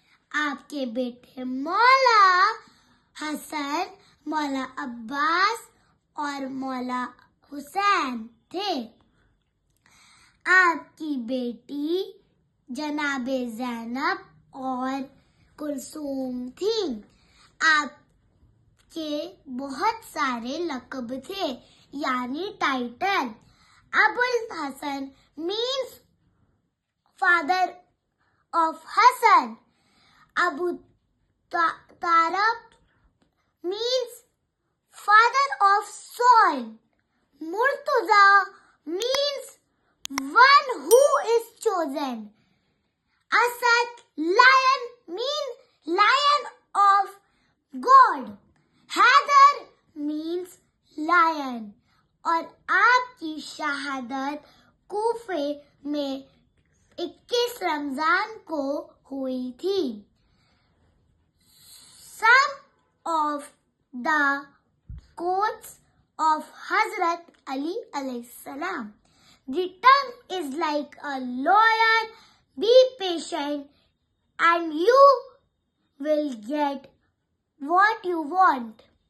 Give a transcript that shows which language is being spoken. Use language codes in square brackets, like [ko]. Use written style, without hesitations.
[ur] آپ کے بیٹے مولا حسن، مولا عباس اور مولا حسین تھے. آپ کی بیٹی جناب زینب اور کلثوم تھیں. آپ کے بہت سارے لقب تھے یعنی title. [en] ابو الحسن means father of Hassan. Abu Talib means father of soil. Murtaza means one who is chosen. Asad, lion, means lion of God. Haidar means lion. [ur] اور آپ کی شہادت کوفے میں 21 رمضان کو ہوئی تھی. [en] Some of the quotes of Hazrat Ali alayhi salam. The tongue is like a lawyer. Be patient and you will get what you want.